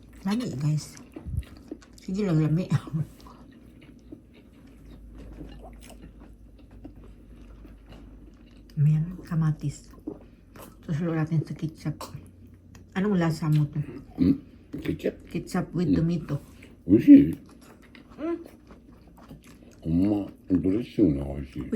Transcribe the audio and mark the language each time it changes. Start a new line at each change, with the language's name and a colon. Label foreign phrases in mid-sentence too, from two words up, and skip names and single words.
Cebuano: Lami guys. Sige lang lami. Ayan, kamatis.
Filipino: Susulo natin sa ketchup. Anong lasa mo to? Ketchup?
English: Ketchup with tomato.
Japanese: 美味しいうん。ほんま、ドレッシングが美味しい。